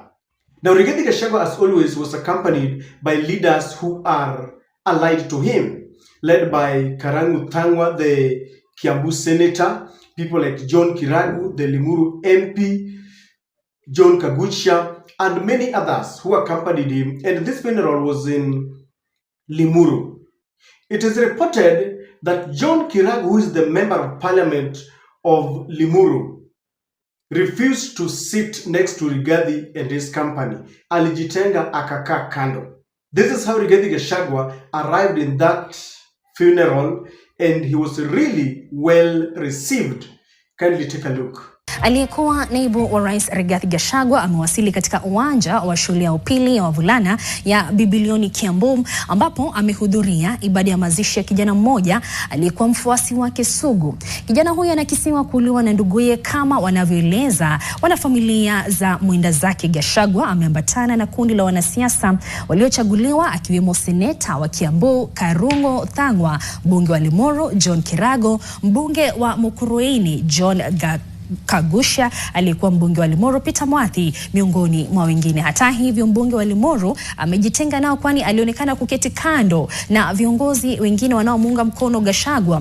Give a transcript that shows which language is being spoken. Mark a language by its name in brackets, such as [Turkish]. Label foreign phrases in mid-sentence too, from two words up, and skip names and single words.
[English] Now, Rigathi Gachagua, as always, was accompanied by leaders who are allied to him, led by Karangu Thangwa, the Kiambu senator, people like John Kiragu, the Limuru MP, John Kagucha, and many others who accompanied him. And this funeral was in Limuru. It is reported that John Kiragu, who is the member of parliament of Limuru, refused to sit next to Rigathi and his company. [Swahili] Alijitenga akakaa kando. [English] This is how Rigathi Gachagua arrived in that funeral, and he was really well received. Kindly take a look. [Swahili] Aliyekuwa naibu wa rais Rigathi Gachagua amewasili katika uwanja wa shule ya upili ya wavulana ya Bibilioni Kiambu, ambapo amehudhuria ibada ya mazishi ya kijana mmoja aliyekuwa mfuasi wake sugu. Kijana huyo anakisiwa kuuliwa na nduguye kama wanavyoeleza wanafamilia za mwenda zake. Gachagua ameambatana na kundi la wanasiasa waliochaguliwa akiwemo seneta wa Kiambu Karungo Thangwa, mbunge wa Limuru John Kirago, mbunge wa Mukurweini John Kagusha, aliyekuwa mbunge wa Limuru Peter Mwathi, miongoni mwa wengine. Hata hivyo, mbunge wa Limuru amejitenga nao, kwani alionekana kuketi kando na viongozi wengine wanaomuunga mkono Gachagua.